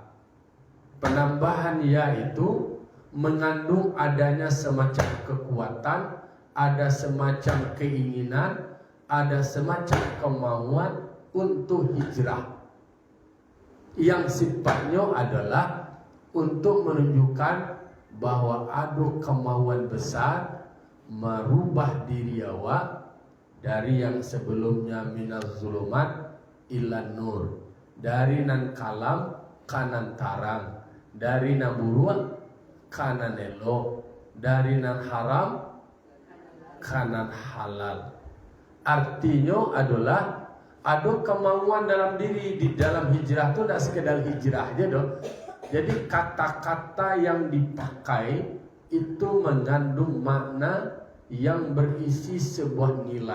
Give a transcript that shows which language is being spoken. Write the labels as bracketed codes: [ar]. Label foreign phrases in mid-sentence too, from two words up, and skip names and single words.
[id] Penambahan ya itu mengandung adanya semacam kekuatan, ada semacam keinginan, ada semacam kemauan untuk hijrah, yang sifatnya adalah untuk menunjukkan bahwa ada kemauan besar merubah diri awak dari yang sebelumnya [ar] minaz zulumat ilan nur, [min] dari nan kalam kanan tarang, dari nan buruk kanan elok, dari nan haram kanan halal. [id] Artinya adalah ada kemauan dalam diri. Di dalam hijrah itu tidak sekedar hijrah aja dong. Jadi kata-kata yang dipakai itu mengandung makna yang berisi sebuah nilai.